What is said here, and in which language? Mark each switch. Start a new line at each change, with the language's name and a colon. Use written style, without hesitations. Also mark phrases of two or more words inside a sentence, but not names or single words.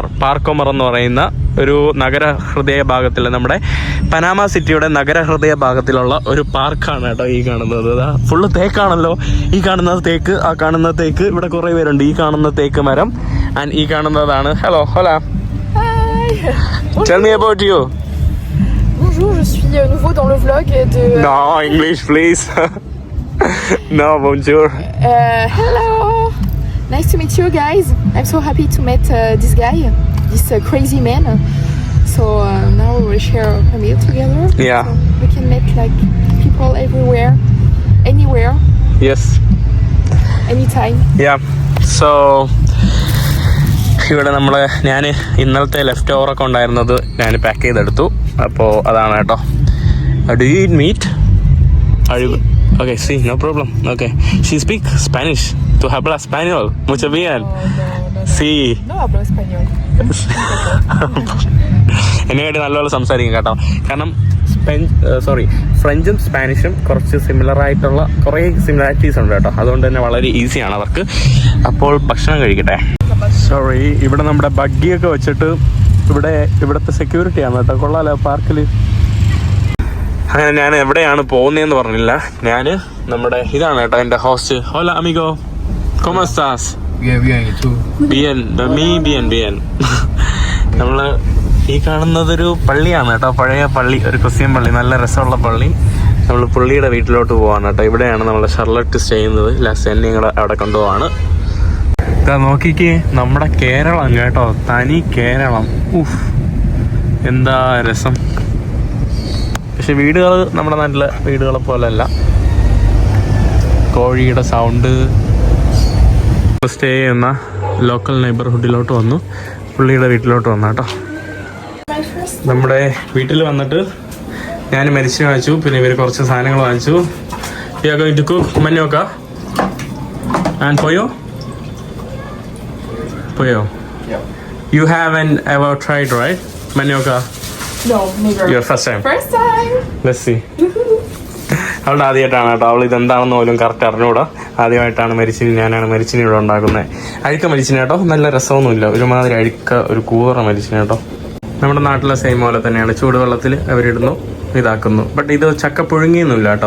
Malayalam: പാർക്കോമർ എന്ന് പറയുന്ന ഒരു നഗരഹൃദയ ഭാഗത്തിൽ, നമ്മുടെ പനാമ സിറ്റിയുടെ നഗരഹൃദയ ഭാഗത്തിലുള്ള ഒരു പാർക്കാണ് കേട്ടോ ഈ കാണുന്നത്. ഫുള്ള് തേക്കാണല്ലോ. ഈ കാണുന്നത് തേക്ക്, ആ കാണുന്ന തേക്ക്. ഇവിടെ കുറേ പേരുണ്ട്. ഈ കാണുന്ന തേക്ക് മരം ആൻഡ് ഈ കാണുന്നതാണ്. ഹലോ, ഹോല.
English: Tell me about you.
French: Bonjour, je suis nouveau dans le vlog de...
English: No, English please. No, bonjour. Hello. Nice to meet you guys. I'm so happy to meet this guy, this crazy man. So now we will share a meal together. Yeah. So we can meet like people everywhere, anywhere, Yes. anytime. Yeah.
Malayalam: So ഇവിടെ ഞാൻ ഇന്നലത്തെ ലെഫ്റ്റ് ഓവറൊക്കെ ഉണ്ടായിരുന്നത് ഞാൻ പാക്ക് ചെയ്തെടുത്തു. അപ്പോൾ അതാണ് കേട്ടോ.
English: do you eat meat? Okay, sí, no problem. Okay. She speak Spanish.
Spanish: Tu hablas español. Mucho bien. Sí. No hablo español.
Malayalam: എന്നെക്കാട്ടി നല്ലപോലെ സംസാരിക്കും കേട്ടോ. കാരണം ഫ്രഞ്ചും സ്പാനിഷും കുറച്ച് സിമിലർ ആയിട്ടുള്ള കുറേ സിമിലാരിറ്റീസ് ഉണ്ട് കേട്ടോ. അതുകൊണ്ട് തന്നെ വളരെ ഈസിയാണ് അവർക്ക്. അപ്പോൾ ഭക്ഷണം കഴിക്കട്ടെ. സോറി, ഇവിടെ നമ്മുടെ ബഗ്ഗിയൊക്കെ വെച്ചിട്ട് ഇവിടുത്തെ സെക്യൂരിറ്റിയാണ് കേട്ടോ. കൊള്ളാലോ പാർക്കിൽ. അങ്ങനെ ഞാൻ എവിടെയാണ് പോകുന്നതെന്ന് പറഞ്ഞില്ല. ഞാൻ നമ്മുടെ ഇതാണ് കേട്ടോ എൻ്റെ ഹോസ്റ്റ്.
Spanish: hola amigo, ¿cómo estás? Bien, bien, ¿y tú? Bien, bien.
Malayalam: നമ്മള് ഈ കാണുന്നതൊരു പള്ളിയാണ് കേട്ടോ. പഴയ പള്ളി, ഒരു ക്രിസ്ത്യൻ പള്ളി, നല്ല രസമുള്ള പള്ളി. നമ്മൾ പുള്ളിയുടെ വീട്ടിലോട്ട് പോവാണ് കേട്ടോ. ഇവിടെയാണ് നമ്മുടെ ഷർലറ്റ് സ്റ്റേ ചെയ്യുന്നത്. ലാസ്റ്റ് എന്നെ കൂടെ അവിടെ കൊണ്ടുപോവാണ്. ഇതാ നോക്കിക്കേ, നമ്മുടെ കേരളം കേട്ടോ, തനി കേരളം. ഉഫ്, എന്താ രസം. പക്ഷെ വീടുകൾ നമ്മുടെ നാട്ടിലെ വീടുകളെ പോലെയല്ല. കോഴിയുടെ സൗണ്ട്. സ്റ്റേ ചെയ്യുന്ന ലോക്കൽ നെയ്ബർഹുഡിലോട്ട് വന്നു, പുള്ളിയുടെ വീട്ടിലോട്ട് വന്നു കേട്ടോ. നമ്മുടെ വീട്ടിൽ വന്നിട്ട് ഞാൻ മരിച്ചിന് വാങ്ങിച്ചു. പിന്നെ ഇവർ കുറച്ച് സാധനങ്ങൾ വാങ്ങിച്ചു.
English: We are going to cook manioca and pollo. Yeah. You haven't ever tried, right? Manioca. No, never. Your first time. First time. Let's see.
Malayalam: അവളുടെ ആദ്യമായിട്ടാണ് കേട്ടോ. അവൾ ഇതെന്താണെന്ന് പോലും കറക്റ്റ് അറിഞ്ഞുകൂടാ. ആദ്യമായിട്ടാണ് ഞാനാണ് മരിച്ചിനി ഇവിടെ ഉണ്ടാക്കുന്നത്. അഴുക്ക മരിച്ചിനി കേട്ടോ. നല്ല രസമൊന്നുമില്ല, ഒരുമാതിരി അഴുക്ക, ഒരു കൂറ മരിച്ചിനി കേട്ടോ. നമ്മുടെ നാട്ടിലെ സെയിം പോലെ തന്നെയാണ്. ചൂടുവെള്ളത്തിൽ അവരിടുന്നു, ഇതാക്കുന്നു. ബട്ട് ഇത് ചക്ക പുഴുങ്ങിയൊന്നുമില്ല കേട്ടോ.